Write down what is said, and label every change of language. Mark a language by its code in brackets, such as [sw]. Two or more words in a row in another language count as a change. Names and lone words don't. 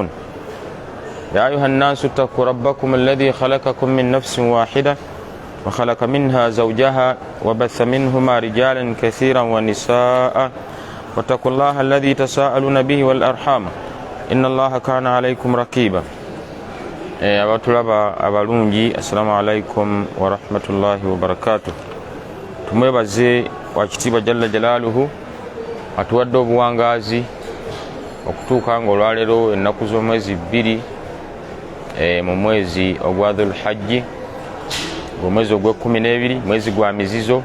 [ar] يا أيها الناس اتقوا ربكم الذي خلقكم من نفس واحدة وخلق منها زوجها وبث منهما رجالا كثيرا ونساء واتقوا الله الذي تساءلون به والأرحام إن الله كان عليكم رقيبا. [lg] abatulaba abalungi, [ar] السلام عليكم ورحمة الله وبركاته. [lg] Tumwebaze wakitiibwa [ar] جل جلاله [lg] atuwadde obuwangazi okutuuka nga olwaleero ennaku z'omwezi 2 mu mwezi ogwa Dhul Hajji, omwezi ogw'e12, mwezi gwa mizizo.